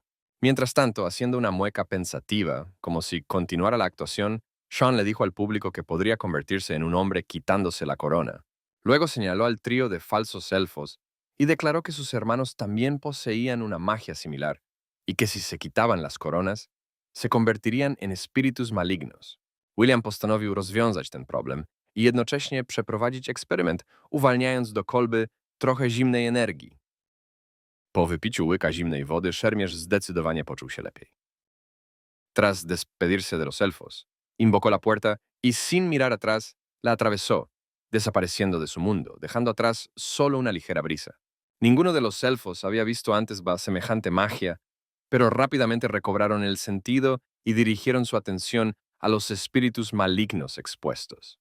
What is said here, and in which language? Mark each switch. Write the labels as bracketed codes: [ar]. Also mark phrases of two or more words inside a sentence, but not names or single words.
[es] Mientras tanto, haciendo una mueca pensativa, como si continuara la actuación, Sean le dijo al público que podría convertirse en un hombre quitándose la corona. Luego señaló al trío de falsos elfos y declaró que sus hermanos también poseían una magia similar y que si se quitaban las coronas, se convertirían en espíritus malignos. [pl] William postanowił rozwiązać ten problem i jednocześnie przeprowadzić eksperyment, uwalniając do kolby trochę zimnej energii. Po wypiciu łyka zimnej wody, szermierz zdecydowanie poczuł się lepiej. [es] Tras despedirse de los elfos, invocó la puerta y sin mirar atrás, la atravesó, desapareciendo de su mundo, dejando atrás solo una ligera brisa. Ninguno de los elfos había visto antes semejante magia, pero rápidamente recobraron el sentido y dirigieron su atención a los espíritus malignos expuestos.